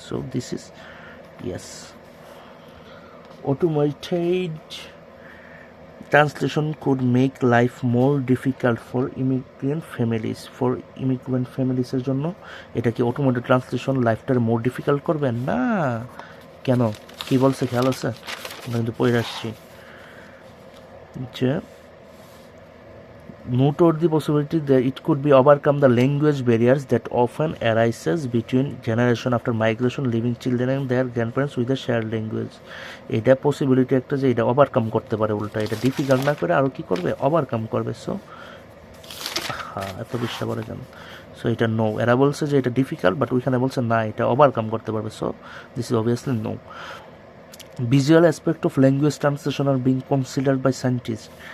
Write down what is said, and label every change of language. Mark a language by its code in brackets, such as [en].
[en] So this is yes. Automated translation could make life more difficult for immigrant families. [bn] For immigrant ফ্যামিলিসের জন্য এটা কি automated translation লাইফটার more difficult করবে না? কেন, কি বলছে খেয়াল আছে? আমরা কিন্তু পড়ে আসছি যে [en] noted the possibility that it could be overcome the language barriers that often arises between generation after migration, leaving children and their grandparents with a shared language. [bn] এটা পসিবিলিটি একটা যে এটা ওভারকাম করতে পারে, উল্টা এটা ডিফিকাল্ট না করে আরও কী করবে, ওভারকাম করবে। সো হা এত বিশ্বাস করে কেন? সো এটা নো। এরা বলছে যে এটা ডিফিকাল্ট, বাট ওইখানে বলছে না এটা ওভারকাম করতে পারবে। [en] So this is obviously no. Visual aspect of language translation are being considered by scientist.